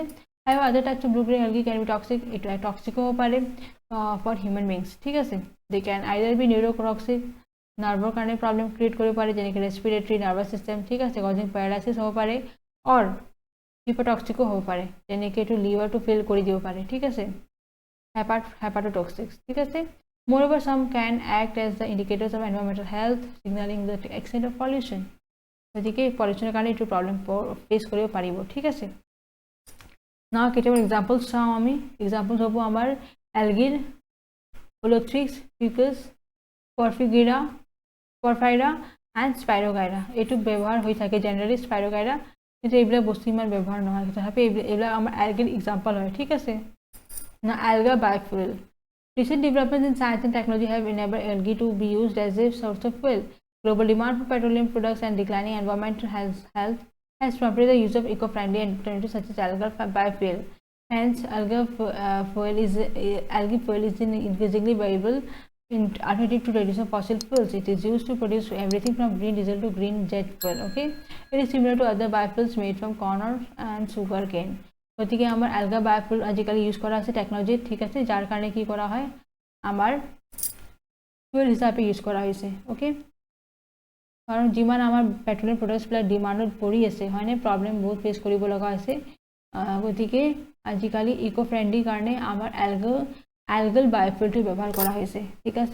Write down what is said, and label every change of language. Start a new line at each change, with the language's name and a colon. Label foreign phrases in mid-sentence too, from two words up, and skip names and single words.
English: আৰু other types of blue green algae can be toxic,
Assamese: এইটো টক্সিক হ'ব পাৰে
English: for human beings,
Assamese: ঠিক আছে।
English: they can either be neurotoxic,
Assamese: নাৰ্ভৰ কাৰণে
English: problem create
Assamese: কৰিব পাৰে, যেনেকৈ
English: respiratory nervous system,
Assamese: ঠিক আছে,
English: causing paralysis
Assamese: হ'ব পাৰে,
English: or hepatotoxic
Assamese: হ'ব পাৰে, যেনেকৈ এইটো লিভাৰটো ফেইল কৰি দিব পাৰে, ঠিক আছে, হেপাটোটক্সিক, ঠিক আছে।
English: Moreover, some can act as the indicators of environmental health, signaling the extent of pollution,
Assamese: গতিকে পলিউশ্যনৰ কাৰণে এইটো
English: problem face
Assamese: কৰিব পাৰিব, ঠিক আছে। নাও কেইটামান এক্সাম্পলছ চাওঁ আমি, এক্সাম্পলছ হ'ব আমাৰ এলগিৰ হলোথ্ৰিক্স, ফিউকাছ, পৰফাইৰা এণ্ড স্পাইৰগাইৰা, এইটো ব্যৱহাৰ হৈ থাকে জেনেৰেলি স্পাইৰগাইৰা, কিন্তু এইবিলাক বস্তু ইমান ব্যৱহাৰ নহয়, তথাপি এইবিলাক আমাৰ এলগিৰ এক্সাম্পল হয়, ঠিক আছে।
English: না alga biofuel, recent developments in science and technology have enabled algae to be used as a source of fuel. Global demand for petroleum products and declining environmental health has prompted the use of eco-friendly alternatives such as algal biofuel. Hence, algae fuel is an increasingly viable alternative to traditional fossil fuels. It is used to produce everything from green diesel to green jet fuel. Okay, it is similar to other biofuels made from corn and sugar cane.
Assamese: গতিকে আমাৰ এলগা বায়োফুল আজিকালি ইউজ কৰা আছে টেকনলজিত, ঠিক আছে, যাৰ কাৰণে কি কৰা হয় আমাৰ ফুয়েল হিচাপে ইউজ কৰা হৈছে, অ'কে। কাৰণ যিমান আমাৰ পেট্ৰলিয়াম প্ৰডাক্টছবিলাক ডিমাণ্ডত পৰি আছে হয়নে, প্ৰব্লেম বহুত ফেচ কৰিব লগা হৈছে, গতিকে আজিকালি
English: eco friendly
Assamese: কাৰণে আমাৰ এলগল বায়োফুয়েলটো ব্যৱহাৰ কৰা হৈছে, ঠিক আছে।